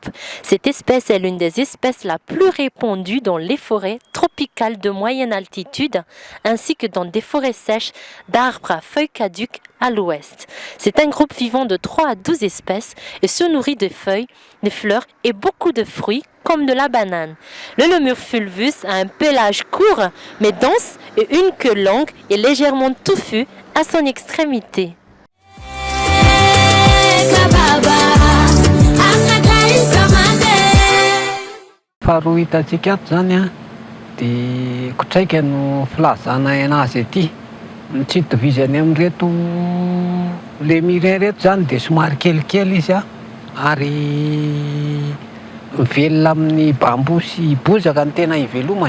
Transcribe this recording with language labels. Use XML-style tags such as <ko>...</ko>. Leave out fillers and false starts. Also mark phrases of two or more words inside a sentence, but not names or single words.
<fr>Cette espèce est l'une des espèces la plus répandues dans les forêts tropicales de moyenne altitude, ainsi que dans des forêts sèches d'arbres à feuilles caduques à l'ouest. C'est un groupe vivant de 3 à 12 espèces et se nourrit de feuilles, de fleurs et beaucoup de fruits comme de la banane. Le lémur fulvus a un pelage court mais dense et une queue longue et légèrement touffue à son extrémité.</fr> <mg>Faharoa hitantsika ato zany a, dia kotraika no filazana anazy aty. Tsy itovizany amin'ireto lémurien reto zany dia somary kelikely izy a, ary mivelona amin'ny bambo sy bozaka ny tena ivelomany.</mg>